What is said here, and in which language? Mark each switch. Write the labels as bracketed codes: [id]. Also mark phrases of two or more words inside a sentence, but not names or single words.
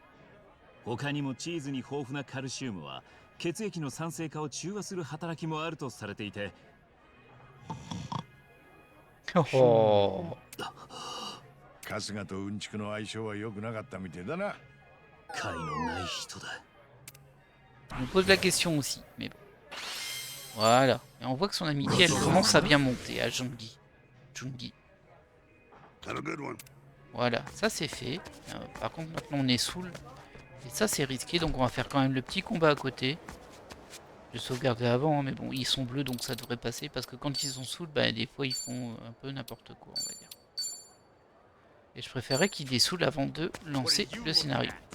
[ja] 他にもチーズに豊富なカルシウムは血液の酸性化を中和する働きもあるとされていて、 oh. 春日とうんちくの相性は良くなかったみてえだな。解のない人だ。 [fr] Je me pose la question aussi, mais bon. Voilà. Et on voit que son amitié, elle commence à bien monter à Jungi. Jungi. [en] Have a good one. [fr] Voilà, ça c'est fait. Par contre, maintenant on est saoul. Et ça c'est risqué, donc on va faire quand même le petit combat à côté. Je sauvegardais avant, hein, mais bon, ils sont bleus, donc ça devrait passer. Parce que quand ils sont saoul, bah, des fois ils font un peu n'importe quoi, on va dire. Et je préférais qu'ils dessoulent avant de lancer le scénario.